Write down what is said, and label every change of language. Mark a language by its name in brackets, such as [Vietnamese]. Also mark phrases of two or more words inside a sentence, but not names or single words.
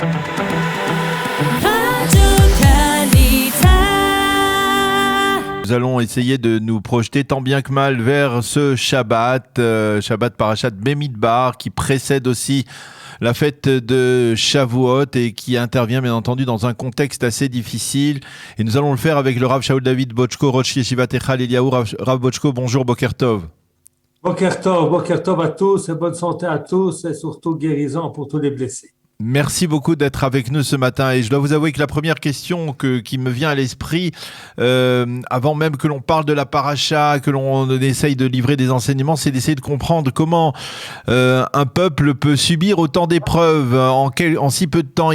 [French] Nous allons essayer de nous projeter tant bien que mal vers ce Shabbat, Shabbat Parashat Bemidbar, qui précède aussi la fête de Shavuot et qui intervient bien entendu dans un contexte assez difficile. Et nous allons le faire avec le Rav Shaul David Bochko, Rosh Yeshivat Echal Eliyahu. Rav Bochko, bonjour, [Hebrew] בוקר טוב. בוקר טוב [French] à tous et bonne santé à tous et surtout guérison pour tous les blessés. Merci beaucoup d'être avec nous ce matin et je dois vous avouer que la première question qui me vient à l'esprit, avant même que l'on parle de la paracha, que l'on essaye de livrer des enseignements, c'est d'essayer de comprendre comment un peuple peut subir autant d'épreuves en si peu de temps.